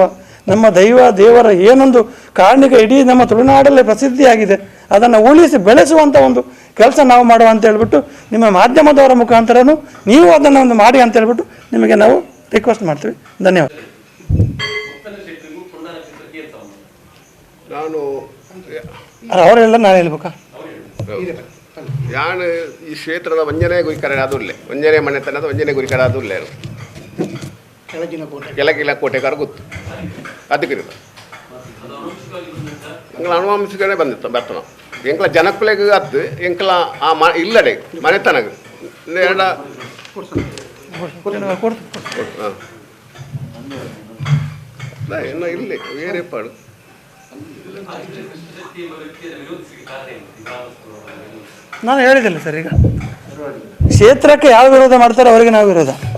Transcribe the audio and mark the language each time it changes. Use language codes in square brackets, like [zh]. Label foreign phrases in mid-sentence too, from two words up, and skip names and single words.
[kn] ನಮ್ಮ ದೇವರ ಏನೊಂದು ಕಾರಣಿಕ ಇಡೀ ನಮ್ಮ ತುಳುನಾಡಲ್ಲೇ ಪ್ರಸಿದ್ಧಿಯಾಗಿದೆ ಅದನ್ನು ಉಳಿಸಿ ಬೆಳೆಸುವಂಥ ಒಂದು ಕೆಲಸ ನಾವು ಮಾಡುವ ಅಂತ ಹೇಳ್ಬಿಟ್ಟು ನಿಮ್ಮ ಮಾಧ್ಯಮದವರ ಮುಖಾಂತರನೂ ನೀವು ಅದನ್ನು ಒಂದು ಮಾಡಿ ಅಂತ ಹೇಳ್ಬಿಟ್ಟು ನಿಮಗೆ ನಾವು ರಿಕ್ವೆಸ್ಟ್ ಮಾಡ್ತೀವಿ. ಧನ್ಯವಾದ. ನಾನು ಅವರೆಲ್ಲ ನಾನು ಹೇಳ್ಬೇಕಾ? [tcy] ಯಾನು ಈ ಕ್ಷೇತ್ರದ ವಂಜನೆ ಗುರಿಕರ ಅದುಲ್ಲೆ ವಂಜನೆ ಮನೆತನದ ವಂಜನೆ ಗುರಿಕರ ಅದುಲ್ಲೆ ಕೆಳಗಿಲ ಕೋಟೆಗಾರ ಗೊತ್ತು ಅದಕ್ಕೆ ಎಂಕಲ ಅನುವಂಶಿಕನೇ ಬಂದಿತ್ತು ಬರ್ತನ ಎಂಕಲ ಜನಕ್ಕುಲೆಗೆ ಅತ್ತು ಎಂಕಲ ಆ ಇಲ್ಲಡೆ ಮನೆತನಗ ಎರಡ ಇನ್ನು ಇಲ್ಲಿ ಬೇರೆ ಪಾಡು [kn] ನಾನು ಹೇಳಿದಿಲ್ಲ ಸರ್. ಈಗ ಕ್ಷೇತ್ರಕ್ಕೆ ಯಾವ ವಿರೋಧ ಮಾಡ್ತಾರೋ ಅವರಿಗೆ ನಾವು ವಿರೋಧ.